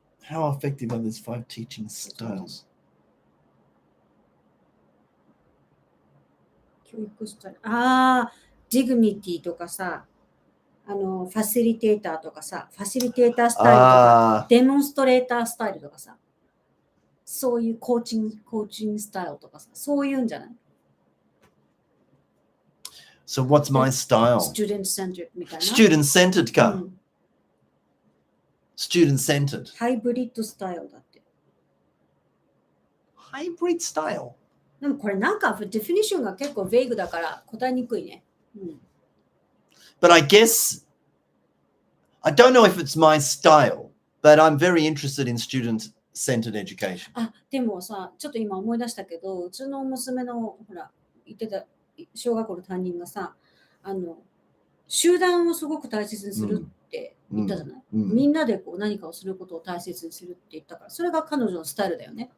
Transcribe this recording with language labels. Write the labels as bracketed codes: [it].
[en] How effective are these 5 teaching styles? [ja] 教育スタイル。ああ、ディグニティとかさ、ファシリテーターとかさ、ファシリテータースタイルとか、デモンストレータースタイルとかさ、そういうコーチングスタイルとかさ、そういうんじゃない？ [en] So what's my style? [ja] Student centered みたいな。 Student-centered か。うん、 [en] Student-centered. [ja] ハイブリッドスタイルだって。 [en] Hybrid style. [ja] でもこれなんかディフィニッションが結構ベイグだから答えにくいね。うん、 [en] But I guess, I don't know if it's my style, but I'm very interested in student-centered education. [ja] あ、でもさ、ちょっと今思い出したけど、うちの娘のほら、言ってた小学校の担任がさ、集団をすごく大切にするって言ったじゃない、みんなでこう何かをすることを大切にするって言ったから、それが彼女のスタイルだよね。